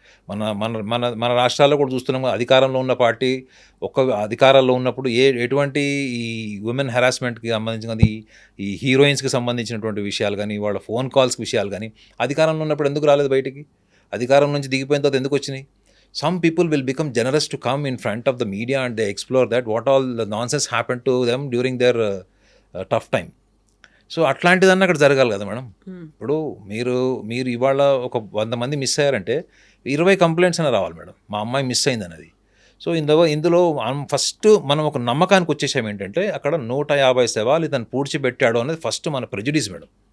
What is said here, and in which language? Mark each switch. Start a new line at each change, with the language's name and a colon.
Telugu: మన మన మన మన రాష్ట్రాల్లో కూడా చూస్తున్నాం, అధికారంలో ఉన్న పార్టీ అధికారాల్లో ఉన్నప్పుడు ఎటువంటి ఈ ఉమెన్ హెరాస్మెంట్కి సంబంధించినది, ఈ హీరోయిన్స్కి సంబంధించినటువంటి విషయాలు కానీ, వాళ్ళ ఫోన్ కాల్స్ విషయాలు కానీ అధికారంలో ఉన్నప్పుడు ఎందుకు రాలేదు బయటికి? అధికారం నుంచి దిగిపోయిన తర్వాత ఎందుకు వచ్చినాయి?
English: Some people will become generous to come in front of the media and they explore that what all the nonsense happened to them during their tough time.
Telugu: So అట్లాంటిదన్నా అక్కడ జరగాలి కదా మేడం. ఇప్పుడు మీరు ఇవాళ ఒక 100 మంది మిస్ అయ్యారంటే 20 కంప్లైంట్స్ అయినా రావాలి మేడం, మా అమ్మాయి మిస్ అయింది అనేది. సో ఇందులో ఫస్ట్ మనం ఒక నమ్మకానికి వచ్చేసాం ఏంటంటే అక్కడ 150 శవాలు ఇతను పూడ్చిపెట్టాడు అనేది ఫస్ట్ మన ప్రెజుడిస్ మేడం.